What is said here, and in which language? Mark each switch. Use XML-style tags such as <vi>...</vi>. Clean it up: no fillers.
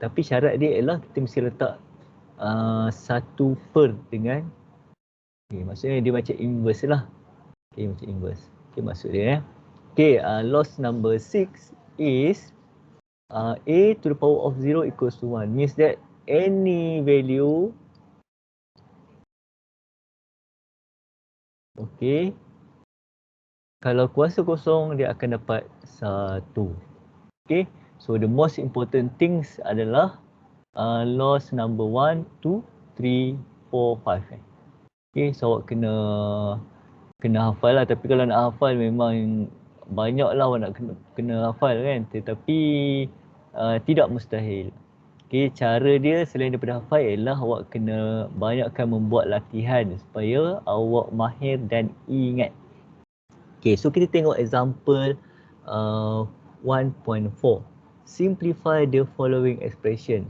<ms>Tapi syarat dia ialah kita mesti letak satu per dengan maksudnya dia macam inverse lah. Macam inverse. Maksud dia</ms> <en>loss number 6 is A to the power of 0 equals to 1. Means that any value</en> <ms>kalau kuasa kosong dia akan dapat 1.</ms> <en>So the most important things adalah loss number 1, 2, 3, 4, 5.</en> <ms>So awak kena hafal lah. Tapi kalau nak hafal memang banyak lah awak nak kena hafal kan. Tetapi tidak mustahil. Cara dia selain daripada hafal ialah awak kena banyakkan membuat latihan supaya awak mahir dan ingat. So kita tengok example 1.4.</ms> <en>Simplify the following expression.</en>